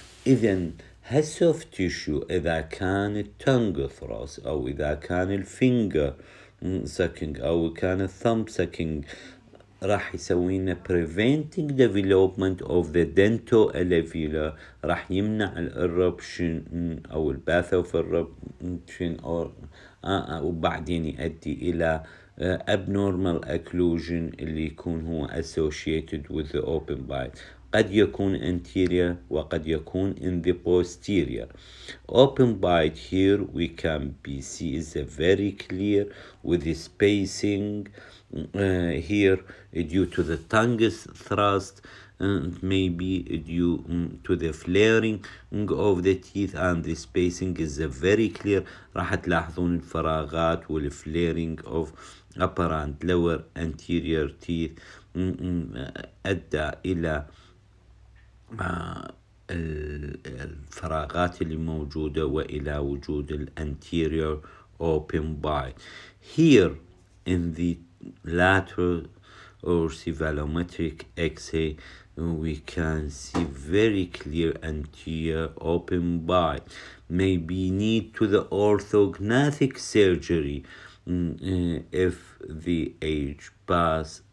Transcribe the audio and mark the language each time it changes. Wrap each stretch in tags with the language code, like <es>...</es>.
<ar>إذن هالسوفت تيشو إذا كان التونج ثراس أو إذا كان الفينجر سكينج أو كان الثumb سكينج راح يسوينا</ar> <en>preventing development of the dentoalveolar،</en> <ar>راح يمنع الربشن أو الباثوف الربشن وبعدين يؤدي إلى</ar> <en>abnormal occlusion</en> <ar>اللي يكون هو</ar> <en>associated with the open bite.</en> <ar>قد يكون anterior وقد يكون</ar> <en>in the posterior. Open bite here we can see is very clear with the spacing here due to the tongue's thrust, maybe due to the flaring of the teeth, and the spacing is very clear.</en> <ar>راح تلاحظون الفراغات والفليرنج</ar> <en>of upper and lower anterior teeth</en> <ar>أدى إلى الفراغات اللي موجودة وإلى وجود الانتيريور</ar> <en>open bite. Here in the lateral or cephalometric X-ray we can see very clear anterior open bite, maybe need to the orthognathic surgery if the age pass</en>